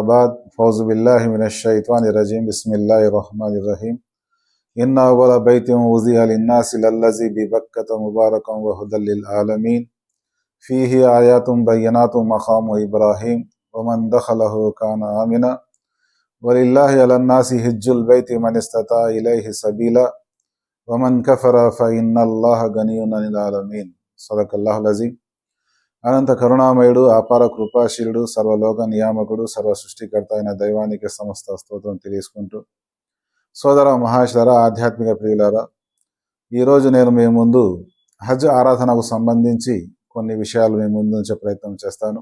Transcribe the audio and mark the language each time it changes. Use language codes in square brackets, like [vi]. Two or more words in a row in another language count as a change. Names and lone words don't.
[ar] بعد فأعوذ بالله من الشيطان الرجيم بسم الله الرحمن الرحيم إن أول بيت وضع للناس للذي ببكة مباركا وهدى للعالمين فيه آيات بينات مقام إبراهيم ومن دخله كان آمنا ولله على الناس حج البيت من استطاع إليه سبيلا ومن كفر فإن الله غني عن العالمين صدق الله العظيم. [te] అనంత కరుణామయుడు, అపార కృపాశీలుడు, సర్వలోక నియామకుడు, సర్వ సృష్టికర్త అయిన దైవానికి సమస్త స్తోత్రం తెలియజేసుకుంటూ, సోదర మహాశర ఆధ్యాత్మిక ప్రియులారా, ఈరోజు నేను మీ ముందు హజ్ ఆరాధనకు సంబంధించి కొన్ని విషయాలు మీ ముందు ఉంచే ప్రయత్నం చేస్తాను.